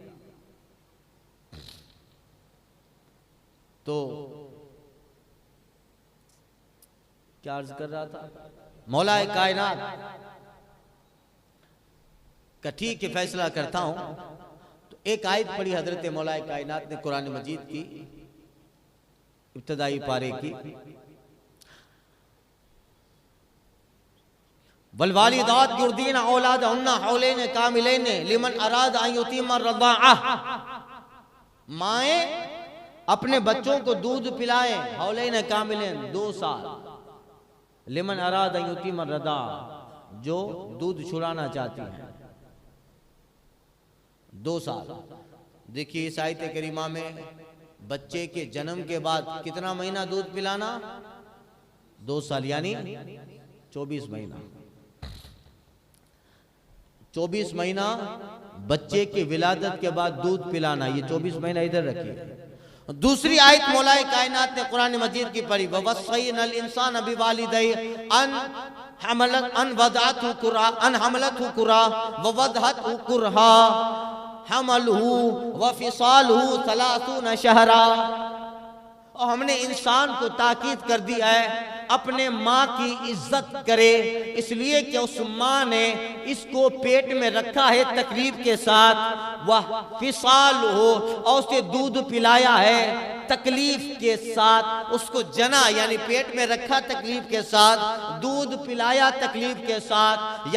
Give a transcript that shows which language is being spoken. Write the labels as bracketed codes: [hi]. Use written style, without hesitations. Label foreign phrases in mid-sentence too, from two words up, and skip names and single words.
[ur] تو کیا عرض کر رہا تھا، مولائے کائنات کا ٹھیک ہے فیصلہ کرتا ہوں. تو ایک آیت پڑھی حضرت مولائے کائنات نے قرآن مجید کی ابتدائی پارے کی, [ar] والوالدات يرضعن أولادهن حولين كاملين لمن أراد أن يتم الرضاعة. [ur] مائیں اپنے بچوں کو دودھ پلائیں, [ar] حولين كاملين [ur] 2 سال, [ar] لمن أراد أن يتم الرضاعة [ur] جو دودھ چھڑانا چاہتی ہیں 2 سال. دیکھیے اس آیت کریمہ میں بچے کے جنم کے بعد کتنا مہینہ دودھ پلانا، 2 سال یعنی 24 مہینہ. 24 مہینہ بچے کی ولادت کے بعد دودھ پلانا، یہ 24 مہینہ ادھر رکھیے. دوسری آیت مولائے کائنات نے قرآن مجید کی پڑھی, [ar] ووصينا الإنسان بوالديه أن حملت أن وضعته كرها أن حملته كرها ووضعته كرها حمله وفصاله 30 شهرا. [ur] اور ہم نے انسان کو تاکید کر دیا ہے اپنے ماں کی عزت کرے، اس لیے کہ اس ماں نے اس کو پیٹ میں رکھا ہے تکلیف کے ساتھ، وہ فصال ہو اور اسے دودھ پلایا ہے تکلیف کے ساتھ، اس کو جنا یعنی پیٹ میں رکھا تکلیف کے ساتھ، دودھ پلایا تکلیف کے ساتھ.